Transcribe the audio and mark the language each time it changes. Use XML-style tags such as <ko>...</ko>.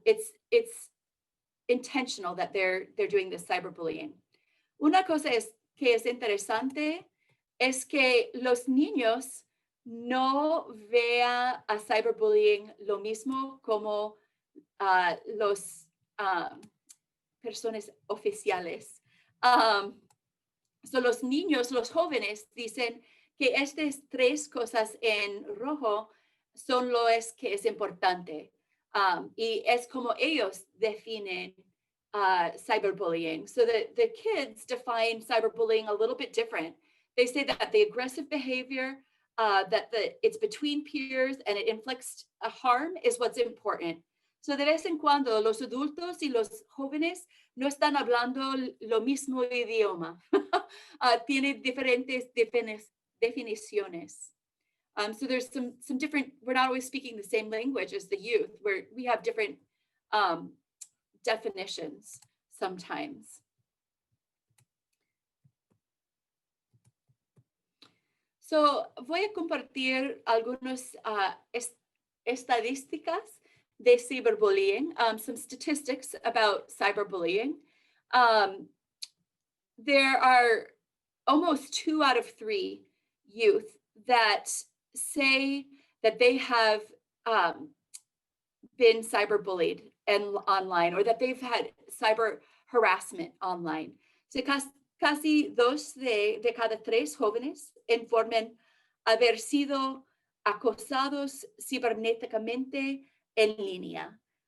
<en>It's intentional that they're doing this cyberbullying.</en> <es>Una cosa que es interesante es que los niños no vean a cyberbullying lo mismo como los personas oficiales. So los niños, los jóvenes dicen que estas 3 cosas en rojo son lo que es importante. Y es como ellos definen cyberbullying.</es> <en>So the kids define cyberbullying a little bit different. They say that the aggressive behavior, that it's between peers and it inflicts a harm is what's important.</en> <es>So de vez en cuando los adultos y los jóvenes no están hablando lo mismo idioma. Tienen diferentes definiciones.</es> <en>So there's some different, we're not always speaking the same language as the youth, where we have different definitions sometimes.</en> <es>So voy a compartir algunas estadísticas de cyberbullying,</es> <en>some statistics about cyberbullying. There are almost 2 out of 3 youth that say that they have been cyberbullied online or that they've had cyber harassment online.</en> <es>So casi 2 de cada 3 jóvenes informan haber sido acosados cibernéticamente en línea.</es>